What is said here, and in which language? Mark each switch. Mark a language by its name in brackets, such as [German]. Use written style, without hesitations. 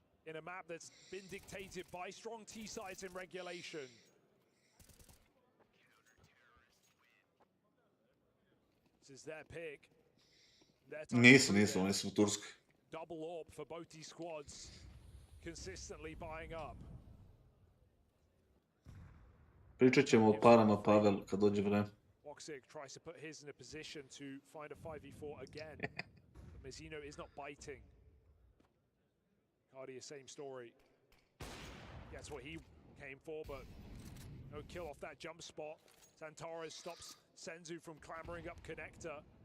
[English] in a map that's been dictated by strong T sides in regulation. This is their pick. [Serbian] Nisu, oni su u Turskoj. [English] Double AWP for both these squads, consistently buying up. [Serbian] Pričat ćemo o parama, Pavel, kad dođe vreme. [English] Woxic tries to put his in a position to find a 5v4 again. But Mizzino is not biting. Cardia, same story. Gets what he came for, but no kill off that jump spot. Zantares stops Senzu from clambering up connector.